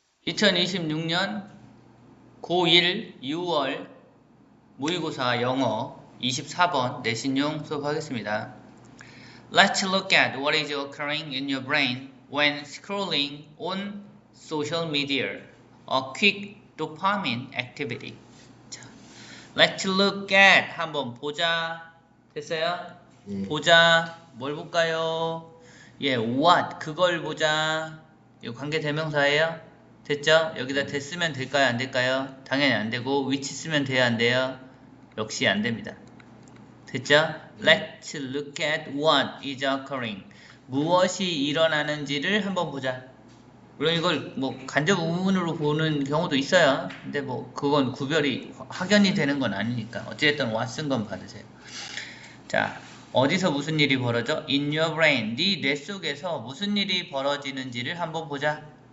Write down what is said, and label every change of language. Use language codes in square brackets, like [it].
[ko] 2026년 고1 6월 모의고사 영어 24번 내신용 수업하겠습니다. [en] Let's look at what is occurring in your brain when scrolling on social media, a quick dopamine activity. [ko] 자, [en] Let's look at [ko] 한번 보자. 됐어요? 보자. 뭘 볼까요? 예, what 그걸 보자. 이거 관계대명사예요? 됐죠? 여기다 대 쓰면 될까요? 안 될까요? 당연히 안 되고 which 쓰면 돼요? 안 돼요? 역시 안 됩니다. 됐죠? [en] Let's look at what is occurring. [ko] 무엇이 일어나는지를 한번 보자. 물론 이걸 뭐 간접 의문으로 보는 경우도 있어요. 근데 뭐 그건 구별이 확연히 되는 건 아니니까 어찌됐든 what 쓴 건 받으세요. 자, 어디서 무슨 일이 벌어져? [en] In your brain. [ko] 네 뇌 속에서 무슨 일이 벌어지는지를 한번 보자.